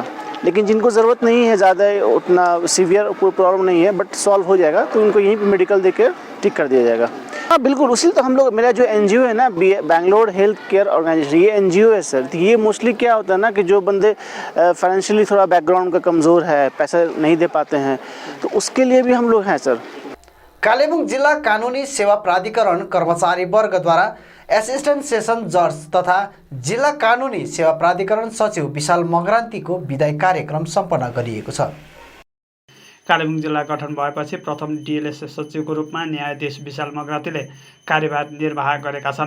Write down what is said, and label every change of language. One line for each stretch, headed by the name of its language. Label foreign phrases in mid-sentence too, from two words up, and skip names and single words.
Hindi: लेकिन जिनको ज़रूरत नहीं है, ज़्यादा उतना सीवियर कोई प्रॉब्लम नहीं है बट सॉल्व हो जाएगा, तो उनको यहीं पे मेडिकल देके ठीक कर दिया जाएगा। हाँ बिल्कुल, उसी तो हम लोग, मेरा जो एनजीओ है ना बेंगलोर हेल्थ केयर ऑर्गेनाइजेशन, ये एनजीओ है सर। तो ये मोस्टली क्या होता है ना कि जो बंदे फाइनेंशियली थोड़ा बैकग्राउंड का कमज़ोर है, पैसा नहीं दे पाते हैं, तो उसके लिए भी हम लोग हैं सर।
Nepali: कालेबुङ जिल्ला कानुनी सेवा प्राधिकरण कर्मचारी वर्गद्वारा एसिस्टेन्ट सेसन जज तथा जिल्ला कानुनी सेवा प्राधिकरण सचिव विशाल मगरान्तीको विदाई कार्यक्रम सम्पन्न गरिएको छ। कालेबुङ जिल्ला गठन भएपछि प्रथम डिएलएस सचिवको रूपमा न्यायाधीश विशाल मगरातीले कार्यभार निर्वाह गरेका छन्।